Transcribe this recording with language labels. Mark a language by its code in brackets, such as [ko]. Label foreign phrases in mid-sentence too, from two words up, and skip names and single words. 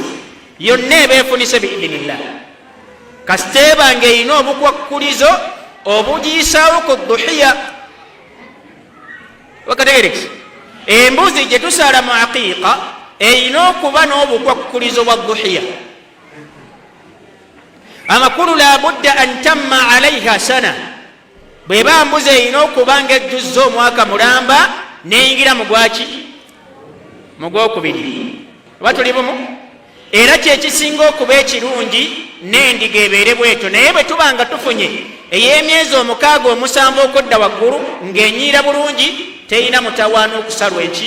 [lg] Yonna ebeefunise biidhinillah. Kasita eba ng'erina obukwakkulizo obugiyisaawo ku duhiya. Wakategerekese, embuzi gye tusala mu aqiiqa erina okuba n'obukwakkulizo bwa duhiya. [ar] Amakulu لا بد أن تم عليها سنة. [lg] Bw'eba mbuzi erina okuba ng'ejjuzza omwaka mulamba n'eyingira mu gwaki? Mu gwokubiri. Oba tuli bumu? Era kyekisinga okuba ekirungi n'endiga ebeere bwetyo. Naye bwe tuba nga tufunye ey'emyezi 6 7 okudda waggulu ng'enyiira bulungi, terina mutawaana okusalwa eki?